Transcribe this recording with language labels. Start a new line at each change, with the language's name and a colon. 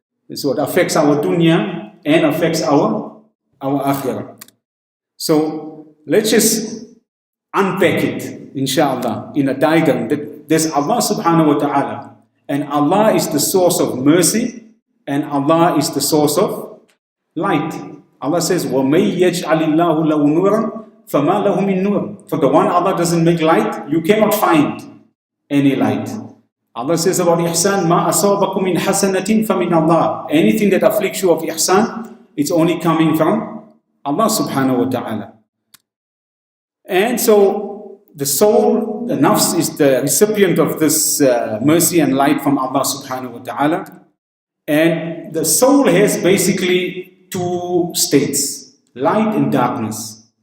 English: Is what affects our dunya and affects our akhirah. So let's just unpack it, inshallah, in a diagram. That there's Allah subhanahu wa ta'ala, and Allah is the source of mercy, and Allah is the source of light. Allah says,
Arabic: وَمَن يَجْعَلِ اللَّهُ لَهُ نُورًا فَمَا لَهُ مِن نُورٍ.
English: For the one Allah doesn't make light, you cannot find any light. Allah says about ihsan,
Arabic: مَا أَصَابَكُم مِّنْ حَسَنَةٍ فَمِنَ اللَّهِ.
English: Anything that afflicts you of ihsan, it's only coming from Allah subhanahu wa ta'ala. And so the soul, the nafs, is the recipient of this mercy and light from Allah subhanahu wa ta'ala. And the soul has basically two states, light and darkness.